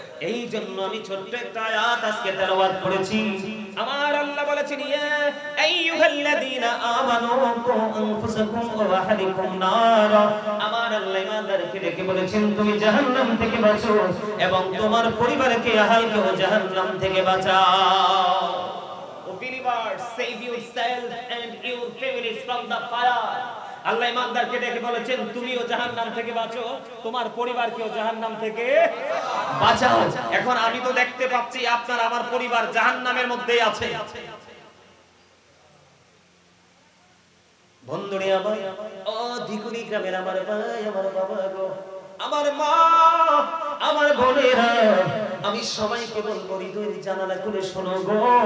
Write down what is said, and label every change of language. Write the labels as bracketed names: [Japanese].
[Bangla] এই জন্য আমি ছোট্ট একটা আয়াত আজকে তেলাওয়াত করেছি। আমার আল্লাহ বলেছেন [Arabic] ইয়া আইয়ুহাল্লাযীনা আমানু কু আনফুসাকুম ওয়া আহলিকুম নার। [Bangla] আমার আল্লাহ ইমানদারকে ডেকে বলেছেন তুমি জাহান্নাম থেকে বাঁচো এবং তোমার পরিবারকে আহলকে জাহান্নাম থেকে বাঁচাও। [English] O believers, save yourself and your families from the fire. [Bangla] আল্লাহ ইমানদারকে ডেকে বলেছেন তুমিও জাহান্নাম থেকে বাঁচো, তোমার পরিবারকেও জাহান্নাম থেকে বাঁচাও। এখন আমি তো দেখতে পাচ্ছি আপনার আমার পরিবার জাহান্নামের মধ্যেই আছে। বন্ধুরে আমার, ও ধিকুরি গ্রামের আমার ভাই, আমার বাবা গো, আমার মা, আমার বোনেরা, আমি সবাইকে বলবো হৃদয়ের জানালা খুলে শোনো গো।